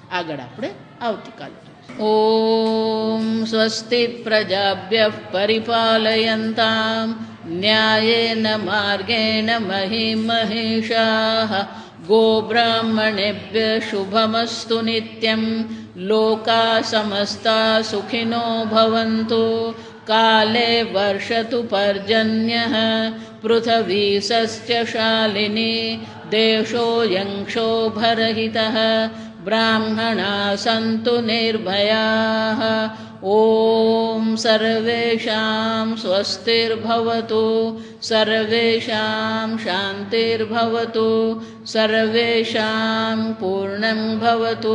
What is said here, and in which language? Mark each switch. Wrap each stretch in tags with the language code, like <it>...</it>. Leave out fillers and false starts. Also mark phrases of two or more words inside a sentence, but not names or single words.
<gu>આગળ આપણે આવતીકાલે.</gu> <sa>ઓમ સ્વસ્તિ પ્રજાભ્યઃ પરિપાલયન્તામ ન્યાયેન માર્ગેણ મહિં મહિષાઃ ગોબ્રાહ્મણેભ્યઃ શુભમસ્તુ નિત્યં લોકા સમસ્તા સુખિનો ભવન્તુ કાલે વર્ષતુ પર્જન્યઃ પૃથ્વી સસ્યશાલિની देशोऽयं क्षोभरहितः ब्राह्मणाः सन्तु निर्भयाः ॐ सर्वेषां स्वस्तिर्भवतु सर्वेषां शान्तिर्भवतु सर्वेषां पूर्णं भवतु</sa>